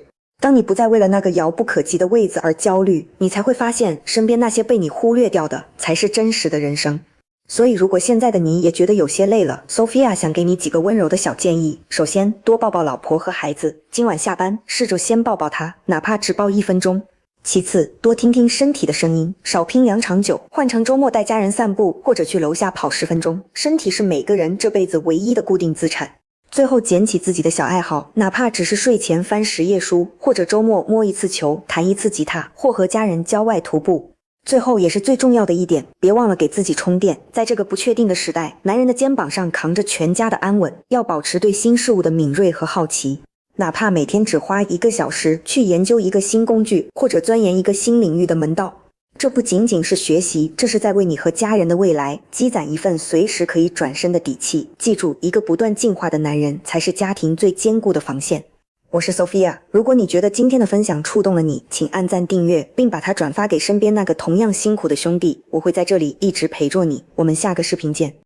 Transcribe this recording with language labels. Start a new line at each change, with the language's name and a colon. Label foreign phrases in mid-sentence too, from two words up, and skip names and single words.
Chinese: 當你不再為了那個遙不可及的位子而焦慮，你才會發現身邊那些被你忽略掉的才是真實的人生。所以如果現在的你也覺得有些累了， Sophia 想給你幾個溫柔的小建議。首先，多抱抱老婆和孩子，今晚下班試着先抱抱他，哪怕只抱1 分鐘。其次，多聽聽身體的聲音，少拼2場酒，換成周末帶家人散步，或者去樓下跑10分鐘。身體是每個人這輩子唯一的固定資產。最後，撿起自己的小愛好，哪怕只是睡前翻10頁書，或者周末摸一次球，彈一次吉他，或和家人郊外徒步。最後也是最重要的一點，別忘了給自己充電。在這個不確定的時代，男人的肩膀上扛着全家的安穩，要保持對新事物的敏銳和好奇。哪怕每天只花 1個小時去研究一個新工具，或者鑽研一個新領域的門道，這不僅僅是學習，這是在為你和家人的未來積攢一份隨時可以轉身的底氣。記住，一個不斷進化的男人才是家庭最堅固的防線。我是 Sophia， 如果你覺得今天的分享觸動了你，請按讚訂閱，並把它轉發給身邊那個同樣辛苦的兄弟。我會在這裡一直陪着你，我們下個視頻見。